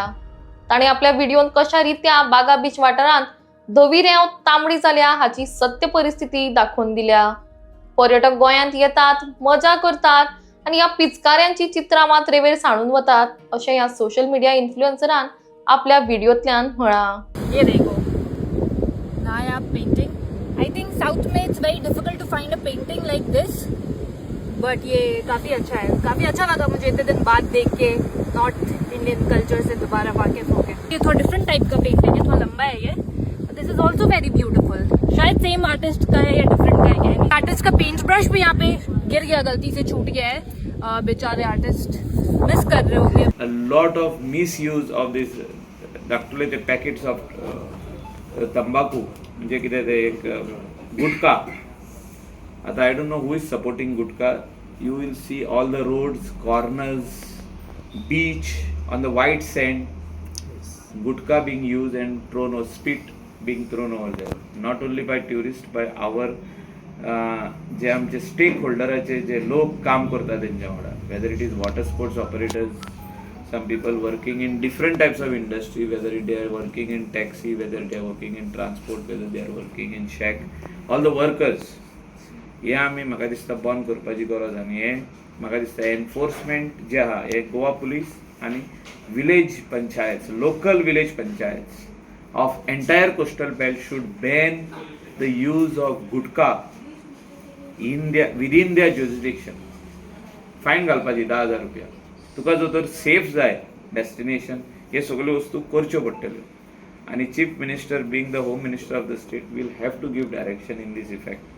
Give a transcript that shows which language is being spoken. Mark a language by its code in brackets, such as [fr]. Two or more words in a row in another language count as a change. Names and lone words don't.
[kok] ताणें आपल्या व्हिडिओन कशा रित्या बागा बीच वाठारांत धवी रेंव तांबडी जाल्या हाची सत्य परिस्थिती दाखवून दिल्या। पर्यटक गोंयांत येतात, मजा करतात आणि ह्या पिचकाऱ्यांची चित्रां मात रेवेर सांडून वतात अशें ह्या सोशल मीडिया इन्फ्लुएन्सरान आपल्या व्हिडिओतल्यान म्हळां। [hi] ये देखो नायाब पेंटिंग। [en] I think south में it's very difficult to find a painting like this, but [hi] ये काफी अच्छा है। काफी अच्छा लगा मुझे इतने दिन बाद देख के [en] North Indian culture [hi] से दोबारा वाकिफ हो गए। ये थोड़ा [en] different type [hi] का पेंटिंग है, थोड़ा लंबा है ये। [en] This is also very beautiful. [hi] शायद [en] same artist [hi] का है या डिफरेंट का है, क्या है। आर्टिस्ट का [en] paint brush [hi] भी यहाँ पे गिर गया, गलती से छूट गया है। बेचारे आर्टिस्ट मिस कर रहे होंगे। [en] A lot of misuse of this [kok] दाखवले ते [en] packets of [kok] तंबाखू म्हणजे कितें ते एक गुटखा। [en] आता I don't know who is supporting गुटखा। you will see all the roads, corners, beach on the white sand, gutka being used and thrown or spit being thrown over there. Not only by tourists, by our [kok] जे आमचे स्टेक होल्डराचे जे लोक काम करतात त्यांच्या वांगडा, [en] whether it is water sports operators, some people working in different types of industry, whether they are working in taxi, whether they are working in transport, whether they are working in shack, all the workers, [kok] हे आमी म्हाका दिसता बंद करपाची गरज आनी हे म्हाका दिसता एनफोर्समेंट जे आहा हे गोवा पुलीस आणि [en] village panchayat, local village panchayat of entire coastal belt should ban the use of gutka within their jurisdiction. [kok] फायन घालपाची 10,000 रुपया। तुका जो तर सेफ जाय डेस्टिनेशन, हे सगळ्यो वस्तू करच्यो पडटल्यो आणि [en] Chief Minister being the Home Minister of the State will have to give direction in this effect.